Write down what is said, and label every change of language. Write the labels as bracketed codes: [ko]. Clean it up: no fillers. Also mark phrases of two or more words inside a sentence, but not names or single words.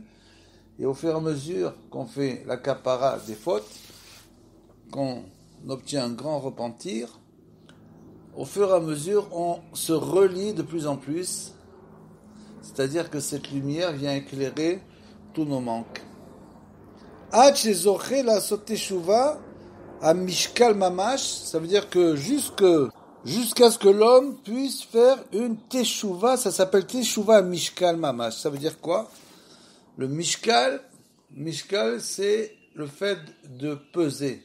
[fr] Et au fur et à mesure qu'on fait la kapara des fautes, qu'on obtient un grand repentir, au fur et à mesure, on se relie de plus en plus. C'est-à-dire que cette lumière vient éclairer tous nos manques. [he] עד שזוכה לעשות תשובה [fr] à [he] משקל ממש, [fr] ça veut dire que jusqu'à ce que l'homme puisse faire une teshuva, ça s'appelle teshuva à [he] משקל ממש. [fr] Ça veut dire quoi ? Le mishkal, c'est le fait de peser.